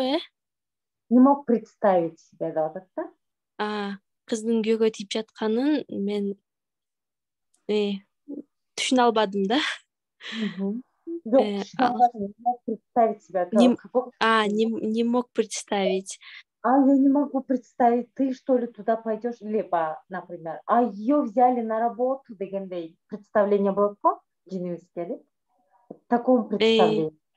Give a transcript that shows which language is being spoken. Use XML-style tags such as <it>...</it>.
<ru>Не мог представить себе, да, так-то?</ru> <ky>Кыздын күйөөгө тийип жатканын мен түшүнө албадым да.</ky> <tr>Yok,</tr> <ru>не мог представить себя. Не мог представить. Я не могу представить, ты что ли туда пойдешь, либо, например, ее взяли на работу,</ru> <ky>дегендей</ky> <ru>представление было по жинибизге, в таком представлении.</ru>